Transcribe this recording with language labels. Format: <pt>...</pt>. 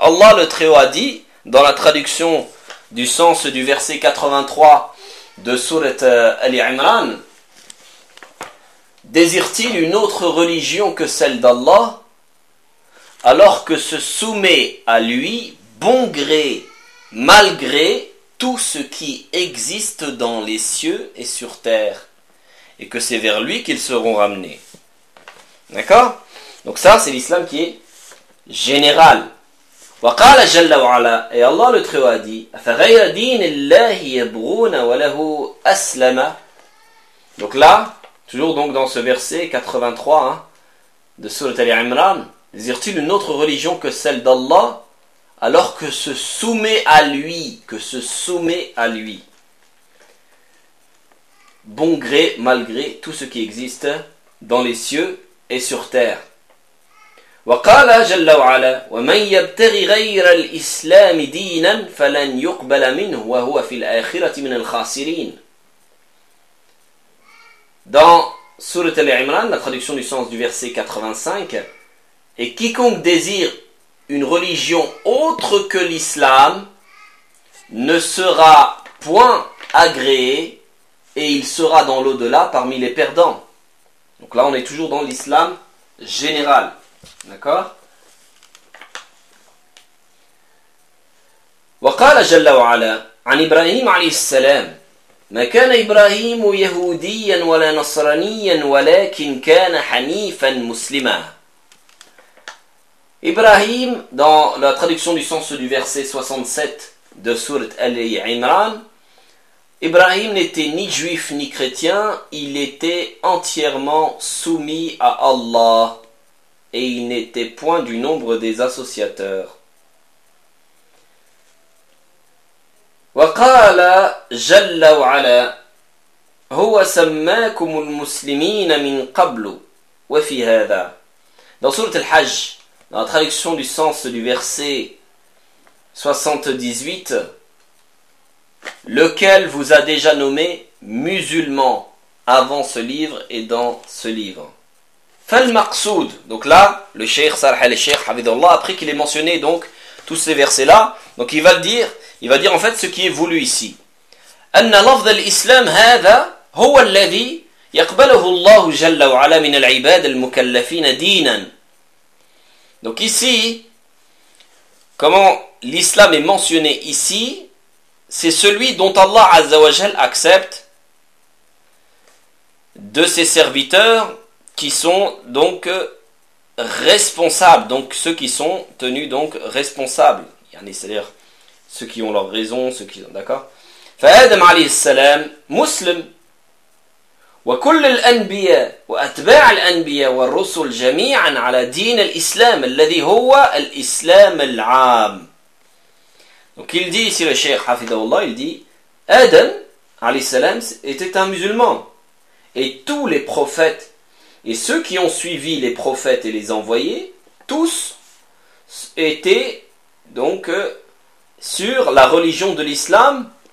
<fr>Allah le Très-Haut a dit dans la traduction du sens du verset 83 de Sourate Ali Imran, désire-t-il une autre religion que celle d'Allah, alors que se soumet à lui, bon gré, mal gré, tout ce qui existe dans les cieux et sur terre, et que c'est vers lui qu'ils seront ramenés. D'accord ? Donc ça, c'est l'islam qui est général.</fr> <ar>وقال جل وعلا اي الله لتروادي فغير دين الله يبغون وله اسلم.</ar> <fr>Donc là toujours donc dans ce verset 83 de sourate Ali Imran, désire-t-il une autre religion que celle d'Allah alors que se soumet à lui, que se soumet à lui, bon gré mal gré, tout ce qui existe dans les cieux et sur terre.</fr> <ar>وقال جل وعلا ومن يبتغي غير الإسلام دينا فلن يقبل منه وهو في الآخرة من الخاسرين.</ar> <fr>Dans Sourate Al-Imran, la traduction du sens du verset 85, et quiconque désire une religion autre que l'islam ne sera point agréé et il sera dans l'au-delà parmi les perdants. Donc là on est toujours dans l'islam général. D'accord.</fr> <ar>وقال جل وعلا عن إبراهيم عليه السلام ما كان إبراهيم يهوديا ولا نصرانيا ولكن كان حنيفا مسلما.</ar> <fr>Ibrahim, dans la traduction du sens du verset 67 de sourate Ali Imran, Ibrahim n'était ni juif ni chrétien, il était entièrement soumis à Allah. Et il n'était point du nombre des associateurs.</fr> <ar>وقال جل وعلا هو سماكم المسلمين من قبل وفي هذا.</ar> <fr>Dans sourate Al-Hajj, Dans la traduction du sens du verset 78, lequel vous a déjà nommé musulman avant ce livre et dans ce livre.</fr> <ar>Fal maqsoud.</ar> <fr>Donc là, le cheikh Salah al-Cheikh Hafidhullah, après qu'il ait mentionné donc tous ces versets-là, donc il va le dire, il va dire en fait ce qui est voulu ici.</fr> <ar>أن لفظ الإسلام هذا هو الذي يقبله الله جل وعلا من العباد المكلفين دينا.</ar> <fr>Donc ici, comment l'islam est mentionné ici, c'est celui dont Allah Azza wa Jal accepte de ses serviteurs qui sont donc responsables, donc ceux qui sont tenus donc responsables. C'est-à-dire ceux qui ont leur raison, ceux qui ont, d'accord ?</fr> <ar>فآدم عليه السلام مسلم وكل الأنبياء وأتباع الأنبياء والرسل جميعا على دين الإسلام الذي هو الإسلام العام.</ar> <fr>Donc il dit ici le cheikh Hafidhullah, il dit Adam</fr> <ar>عليه السلام</ar> <fr>était un musulman et tous les prophètes et ceux qui ont suivi les prophètes et les envoyés tous étaient donc sur la religion de l'islam.</fr>